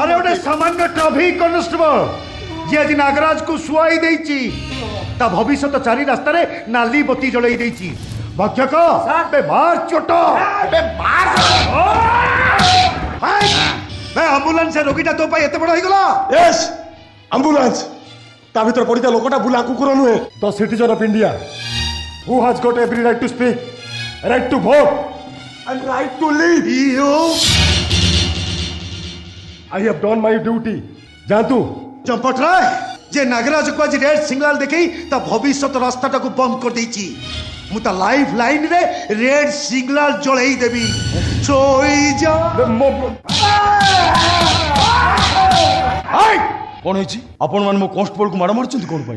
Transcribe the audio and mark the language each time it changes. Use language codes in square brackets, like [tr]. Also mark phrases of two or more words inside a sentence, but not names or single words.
[or] ଆରେ ଗୋଟେ ସାମାନ୍ୟ ଟ୍ରାଫିକ କନେଷ୍ଟବଲ ଯେ ଆଜି ନାଗରାଜ କୁ ସୁଆଇ ଦେଇଛି ତା ଭବିଷ୍ୟତ ତ ଚାରି ରାସ୍ତା ରେ ନାଲି ବତି ଜଳାଇ ଦେଇଛି ଭକ୍ଷକ ବେ ମାର ଚୋଟ ବେ ମାର ବେ ଏମ୍ବୁଲାନ୍ସ ସେ ରୋଗୀଟା ତ ପାଇ ଏତେ ବଡ଼ ହୋଇ ଗଲା ୟସ୍ ଏମ୍ବୁଲାନ୍ସ ତା ଭିତର ପଡ଼ିଥିବା ଲୋକଟା ବୁଲା କୁକୁର ନୁହେଁ [en] the citizen of India who has got every right to speak right to vote and right to live. You I have done my duty. [or] जानतु ଚମ୍ପଟ ରାୟ ଯେ ନାଗରାଜ କୁ ଆଜି ରେଡ ସିଗ୍ନାଲ ଦେଖାଇ ତା ଭବିଷ୍ୟତ ରାସ୍ତା କୁ ବନ୍ଦ କରି ଦେଇଛି ମୁଁ ତା [en] life line [or] ରେ ରେଡ ସିଗ୍ନାଲ ଜଳାଇ ଦେବି ସୋଇ ଯା ହାୟ କଣ ହେଉଛି ଆପଣ ମାନେ ମୋ କନଷ୍ଟେବଲ କୁ ମାଡ଼ ମାରୁଛନ୍ତି କଣ ପାଇଁ